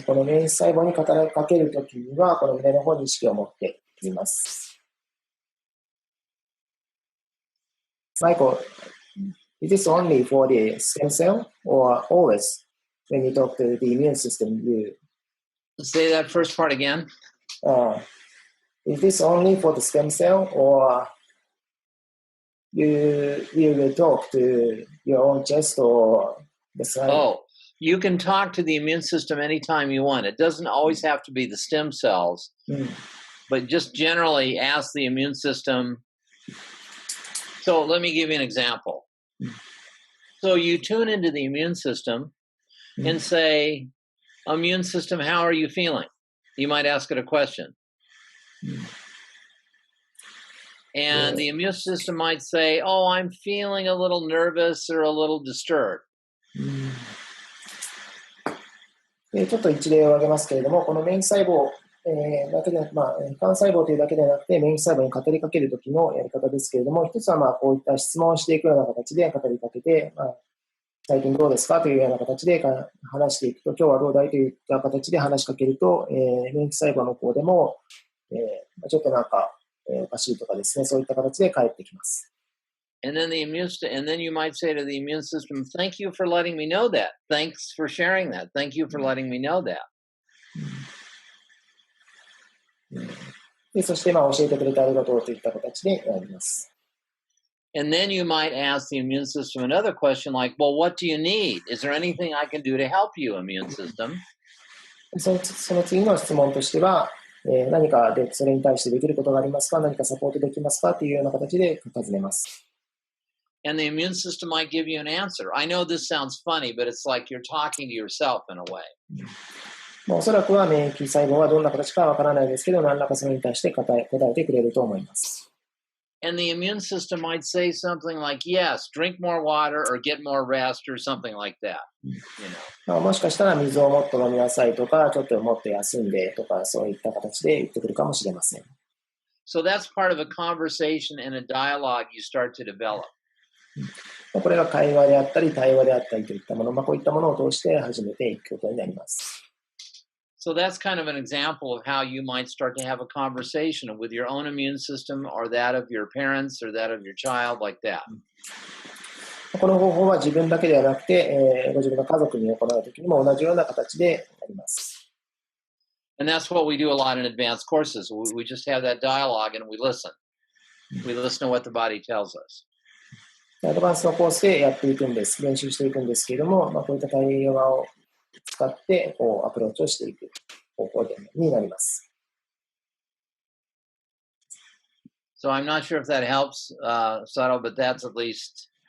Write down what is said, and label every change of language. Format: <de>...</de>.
<ja>この免疫細胞に語りかけるときには、この胸の方に意識を持っています。</ja> <en>Michael, is this only for the stem cell or always when you talk to the immune system, you... Say that first part again. Is this only for the stem cell or you will talk to your own chest or the side? Oh, you can talk to the immune system anytime you want. It doesn't always have to be the stem cells, but just generally ask the immune system. So let me give you an example. So you tune into the immune system and say, immune system, how are you feeling? You might ask it a question. And the immune system might say, oh, I'm feeling a little nervous or a little disturbed.</en> <ja>ちょっと一例を挙げますけれども、この免疫細胞だけで、幹細胞というだけではなくて、免疫細胞に語りかけるときのやり方ですけれども、一つはこういった質問をしていくような形で語りかけて、最近どうですかというような形で話していくと、今日はどうだいといった形で話しかけると、免疫細胞の方でも、ちょっとおかしいとかですね、そういった形で返ってきます。</ja> <en>And then you might say to the immune system, thank you for letting me know that. Thanks for sharing that. Thank you for letting me know that.</en> <ja>でそして教えてくれてありがとうといった形でやります。</ja> <en>And then you might ask the immune system another question like, well, what do you need? Is there anything I can do to help you, immune system?</en> <ja>その次の質問としては、何かでそれに対してできることがありますか？何かサポートできますか？というような形で尋ねます。</ja> <en>And the immune system might give you an answer. I know this sounds funny, but it's like you're talking to yourself in a way.</en> <ja>おそらくは免疫細胞はどんな形かわからないですけど、何らかそれに対して答えてくれると思います。</ja> <en>And the immune system might say something like, yes, drink more water or get more rest or something like that. You know.</en> <ja>もしかしたら水をもっと飲みなさいとか、ちょっともっと休んでとか、そういった形で言ってくるかもしれません。</ja> <en>So that's part of a conversation and a dialogue you start to develop.</en> <ja>これが会話であったり、対話であったりといったもの、こういったものを通して始めていくことになります。</ja> <en>So that's kind of an example of how you might start to have a conversation with your own immune system or that of your parents or that of your child like that.</en> <ja>この方法は自分だけではなくて、ご自分の家族に行うときにも同じような形でなります。</ja> <en>And that's what we do a lot in advanced courses. We just have that dialogue and we listen. We listen to what the body tells us.</en> <ja>アドバンスのコースでやっていくんです。練習していくんですけれども、こういった対話を使ってアプローチをしていく方法になります。</ja> <en>So I'm not sure if that helps, Sato, but that's at least</en>